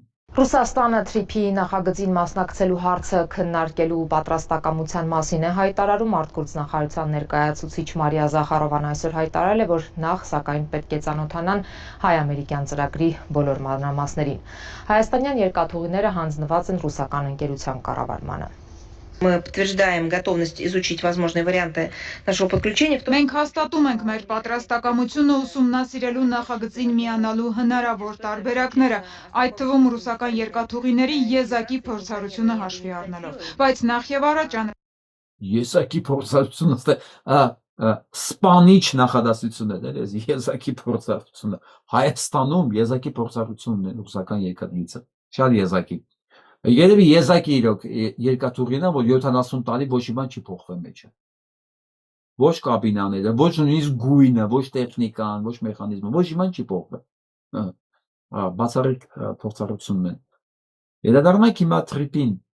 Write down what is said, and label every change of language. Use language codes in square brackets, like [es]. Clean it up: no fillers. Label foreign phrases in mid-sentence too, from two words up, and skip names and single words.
[hy] Ռուսաստանը թրիփի նախագծին մասնակցելու հարցը քննարկելու պատրաստակամության մասին է հայտարարում արտգործնախարարության ներկայացուցիչ Մարիա Զախարովան այսօր հայտարարել է, որ նախ սակայն պետք է ծանոթանան հայ-ամերիկյան ծրագրի բոլոր մանրամասներին։ Հայաստանյան երկաթուղիները հանձնված են ռուսական ընկերության կառավարմանը։ [ru] Мы подтверждаем готовность изучить возможные варианты нашего подключения. [hy] Մենք հաստատում ենք մեր պատրաստակամությունը ուսումնասիրելու նախագծին միանալու հնարավոր տարբերակները, այդ թվում ռուսական երկաթուղիների եզակի փորձառությունը հաշվի առնելով, բայց նախ եւ առաջ Եզակի փորձառությունը սպանիչ նախադասություններ, եզակի փորձառությունը Հայաստանում եզակի փորձառությունն է ռուսական երկաթուղիցը, շատ եզակի Երևի եզակի իրոք երկաթուղին է, որ 70 տարի ոչ մի բան չի փոխվել մեջը։ Ոչ կաբինաները, ոչ նույնիսկ գույնը, ոչ տեխնիկան, ոչ մեխանիզմը, ոչ մի բան չի փոխվել։ Բացառիկ փորձառությունն է։ Վերադառնանք հիմա թրիփին։